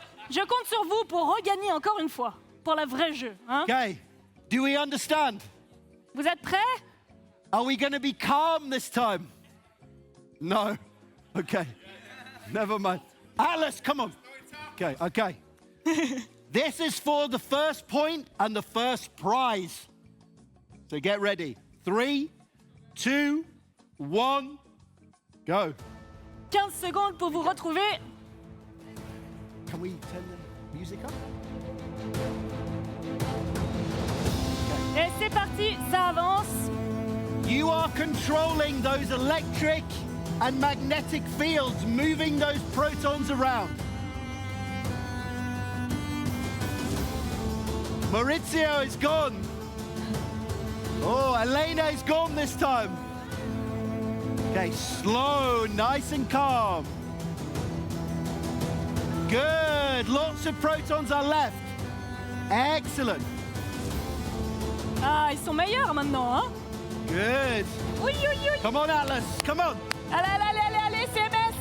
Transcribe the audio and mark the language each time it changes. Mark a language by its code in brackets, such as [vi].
[fr] Je compte sur vous pour regagner encore une fois, pour le vrai jeu. Hein? [en] Okay. Do we understand? [fr] Vous êtes prêts? [en] Are we going to be calm this time? No. Okay. Never mind. Atlas, come on. Okay, okay. This is for the first point and the first prize. So get ready. 3, 2, 1, go. [fr] 15 secondes pour vous retrouver. [en] Can we turn the music up? [fr] Et c'est parti, ça avance. [en] You are controlling those electric and magnetic fields, moving those protons around. Maurizio is gone. Oh, Elena is gone this time. Okay, slow, nice and calm. Good, lots of protons are left. Excellent. [fr] Ah, ils sont meilleurs maintenant, hein? [en] Good. [fr] Oui, oui, oui. [en] Come on, Atlas. Come on. [fr] Allez, allez, allez, allez, allez, CMS.